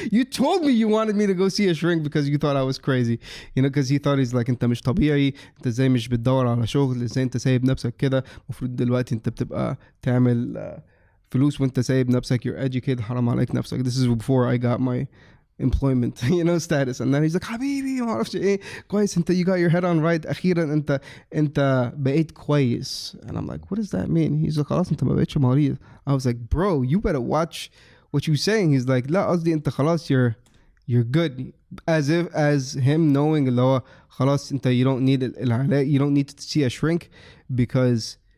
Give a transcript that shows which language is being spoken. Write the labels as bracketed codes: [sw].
[en] You told me you wanted me to go see a shrink because you thought I was crazy. You know because he thought he's like [ar] أنت مش طبيعي أنت إزاي مش بتدور على شغل إزاي أنت سايب نفسك كده مفروض دلوقتي أنت بتبقى تعمل فلوس وأنت سايب نفسك [en] you're educated [ar] حرام عليك نفسك. [en] This is before I got my employment status and then he's like [ar] حبيبي ما اعرفش ايه كويس انت [en] you got your head on right [ar] اخيرا انت بقيت كويس [en] and I'm like what does that mean he's like [ar] خلاص انت ما بقيتش مريض [en] I was like bro you better watch what you saying he's like [ar] لا قصدي انت خلاص [en] you're good as him knowing [ar] اللي هو خلاص انت [en] you don't need [ar] العلاج [en] you don't need to see a shrink because